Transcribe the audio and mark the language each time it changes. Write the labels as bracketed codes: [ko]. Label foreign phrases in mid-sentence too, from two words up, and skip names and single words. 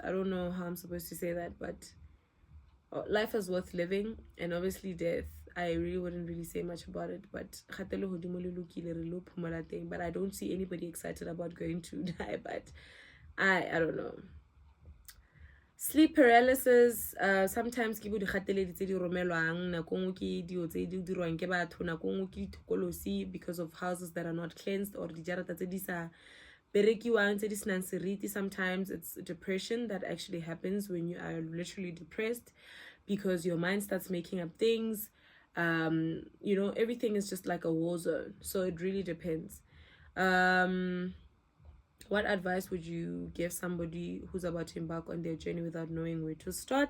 [en] I don't know how I'm supposed to say that, but life is worth living, and obviously death, I really wouldn't really say much about it, but I don't see anybody excited about going to die, but I don't know. Sleep paralysis, sometimes [tn] ke bo dikgateledi tse di romelwang, nako nngwe ke dio tse di dirwang ke batho, nako nngwe ke dithokolosi [en] because of houses that are not cleansed, or [tn] dijarata tse di sa berekiwang tse di senang seriti. [en] Sometimes it's depression that actually happens when you are literally depressed because your mind starts making up things. You know, everything is just like a war zone, so it really depends. What advice would you give somebody who's about to embark on their journey without knowing where to start?